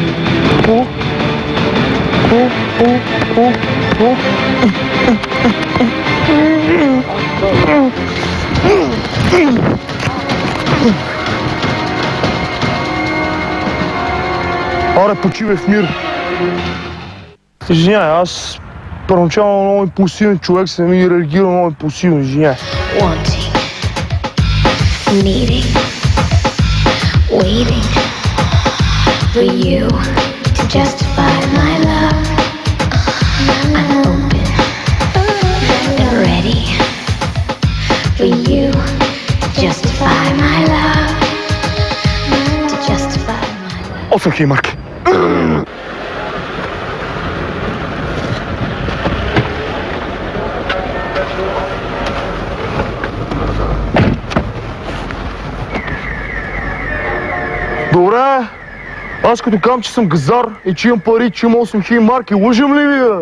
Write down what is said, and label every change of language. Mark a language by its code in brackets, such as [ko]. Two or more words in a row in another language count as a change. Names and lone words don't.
[bg] Аре, почивай в мир! Извиняй, аз първоначално много импулсивен човек съм и реагирам много импулсивно, извиняй. [en] Wanting, needing, waiting for you to justify my love. I'm open and ready for you to justify my love. To justify my love. [bg] Осъм марки. Добре, аз като казвам, че съм газар и че имам пари, че имам 8000 марки, лъжам ли ви, бе?